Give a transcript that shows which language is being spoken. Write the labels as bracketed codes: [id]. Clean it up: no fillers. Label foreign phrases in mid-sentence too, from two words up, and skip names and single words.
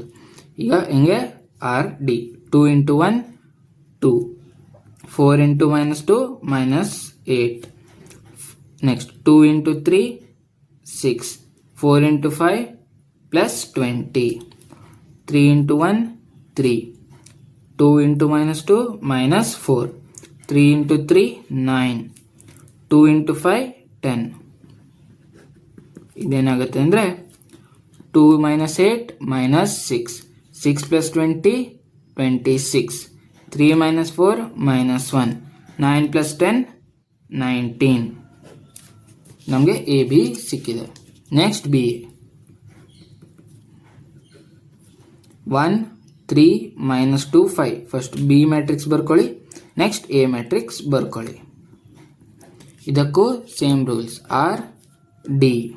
[kn] ಈಗ ಹೆಂಗೆ? [en] R D. [kn] 2 × 1 2, 4 × -2 -8, ನೆಕ್ಸ್ಟ್ 2 × 3 6, 4 × 5 +20, 3 × 1 3, [en] 2 into minus 2 minus 4. 3 into 3 9. 2 into 5 10. [kn] ಇದೇನಾಗುತ್ತೆ ಅಂದರೆ [en] 2 minus 8 minus 6. 6 plus 20 26. 3 minus 4 minus 1. 9 plus 10 19. [kn] ನಮಗೆ ಎ ಬಿ ಸಿಕ್ಕಿದೆ. [en] next B A 1 3 minus 2 5. first B matrix [kn] ಬರ್ಕೊಳ್ಳಿ, [en] next A matrix [kn] ಬರ್ಕೊಳ್ಳಿ. ಇದಕ್ಕೂ [en] same rules R D.